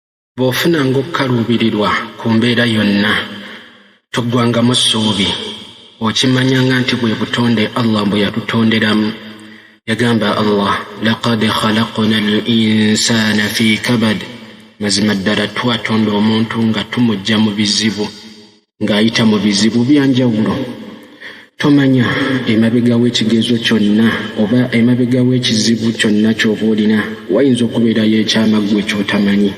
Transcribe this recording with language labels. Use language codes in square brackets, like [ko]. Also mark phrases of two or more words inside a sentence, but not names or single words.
[lg] bw'ofunanga okukaluubirirwa ku mbeera yonna toggwangamu ssuubi okimanyanga nti bwe butonde Allah bwe yatutonderamu. Yagamba Allah, [ar] لقد خلقنا الإنسان في كبد, [lg] mazima ddala twatonda omuntu nga tumujja mu bizibu, ng'ayita mu bizibu byanjawulo. Tomanya emabega w'ekigezo kyonna oba emabega w'ekizibu kyonna ky'oba olina wayinza okubeerayo ekyama ggwe ky'otamanyi.